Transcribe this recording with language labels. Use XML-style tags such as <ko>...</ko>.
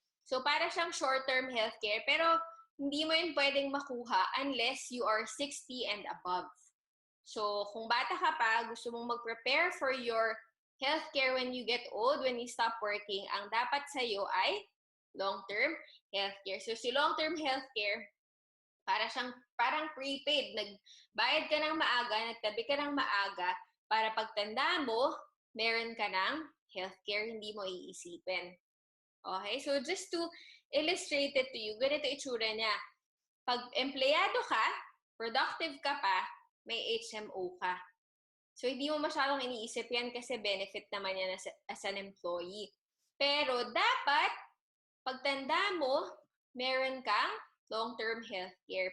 <tl>So, para siyang short-term healthcare, pero hindi mo yun pwedeng makuha</tl> <en>unless you are 60 and above.</en> <tl>So, kung bata ka pa, gusto mong mag-prepare</tl> <en>for your healthcare when you get old, when you stop working,</en> <tl>ang dapat sa'yo ay long-term healthcare. So, si long-term healthcare, parang prepaid. Nagbayad ka ng maaga, nagtabi ka ng maaga, para pagtanda mo, meron ka ng healthcare, hindi mo iisipin. Okay? So,</tl> <en>just to illustrate it to you,</en> <tl>ganito itsura niya. Pag empleyado ka, productive ka pa, may HMO ka. So, hindi mo masyadong iniisip yan kasi benefit naman yan</tl> <en>as an employee.</en> <tl>Pero, dapat, pagtanda mo, meron kang long-term healthcare.</tl>